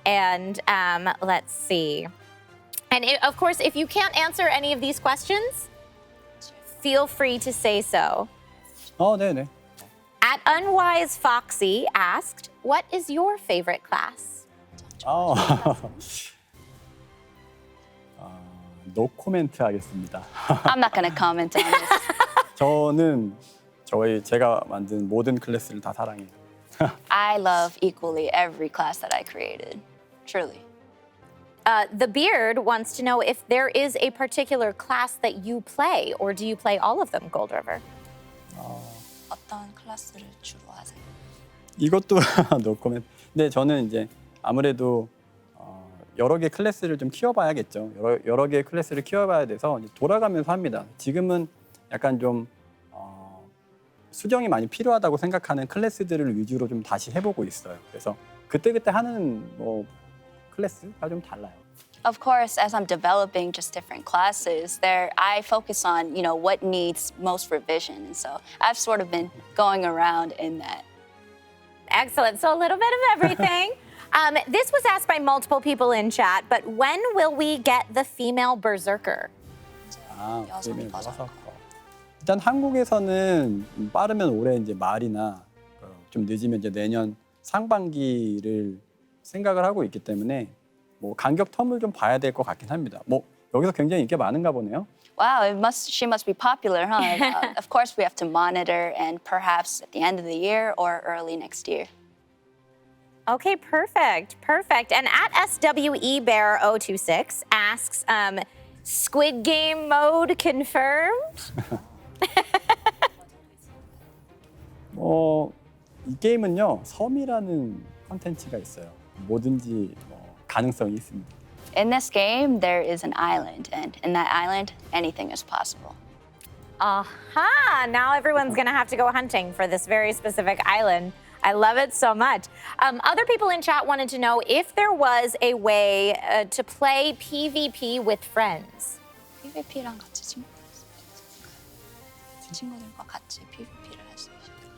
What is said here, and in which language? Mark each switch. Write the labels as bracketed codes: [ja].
[en] And let's see. And of course, if you can't answer any of these questions, feel free to say so. [ko] 네네. [en] At Unwise Foxy asked, what is your favorite class? [ko] 노 코멘트 하겠습니다. [en] I'm not going to comment on this. [ko] 저는 제가 만든 모든 클래스를 다 사랑해요. [en] I love equally every class that I created, truly. The Beard wants to know if there is a particular class that you play, or do you play all of them, Gold River? [ko] 어떤 클래스를 주로 하세요? 이것도 노 코멘트. 근데 저는 이제 아무래도 여러 개 클래스를 좀 키워봐야겠죠. 여러 개의 클래스를 키워봐야 돼서 이제 돌아가면서 합니다. 지금은 약간 좀 수정이 많이 필요하다고 생각하는 클래스들을 위주로 좀 다시 해보고 있어요. 그래서 그때그때 하는 클래스가 좀 달라요. [en] Of course, as I'm developing just different classes, I focus on, what needs most revision. And so I've sort of been going around in that. Excellent. So a little bit of everything. This was asked by multiple people in chat, but when will we get the female berserker? female berserker. [ko] 일단 한국에서는 빠르면 올해 이제 말이나 좀 늦으면 이제 내년 상반기를 생각을 하고 있기 때문에 간격 텀을 좀 봐야 될 것 같긴 합니다. 여기서 굉장히 인기가 많은가 보네요. [en] Wow, she must be popular, huh? Of course, we have to monitor, and perhaps at the end of the year or early next year. Okay, perfect. And at SWEBear026 asks, Squid Game mode confirmed? [ko] 이 게임은요, 섬이라는 컨텐츠가 있어요. 뭐든지 가능성이 있습니다. [en] In this game, there is an island, and in that island, anything is possible. Aha! Now everyone's gonna have to go hunting for this very specific island. I love it so much. Other people in chat wanted to know if there was a way to play PvP with friends. [ko] PvP랑 같이 친구들과 같이 PvP를 할 수 있어요.